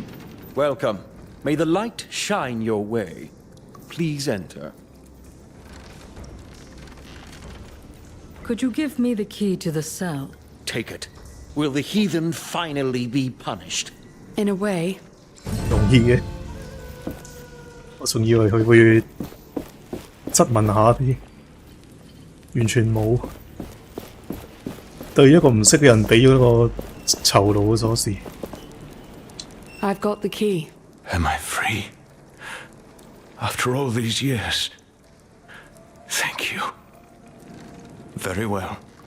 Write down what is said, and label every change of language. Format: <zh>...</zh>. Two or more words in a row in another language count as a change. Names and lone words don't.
<en>Welcome. May the light shine your way. Please enter. Could you give me the key to the cell? Take it. Will the heathen finally be punished? In a way.</en> <yue>容易嘅，我仲以為佢會質問下啲，完全冇。對一個唔識嘅人俾咗個囚牢嘅鎖匙。</yue> <en>I've got the key. Am I free? After all these years? Thank you. Very well.</en>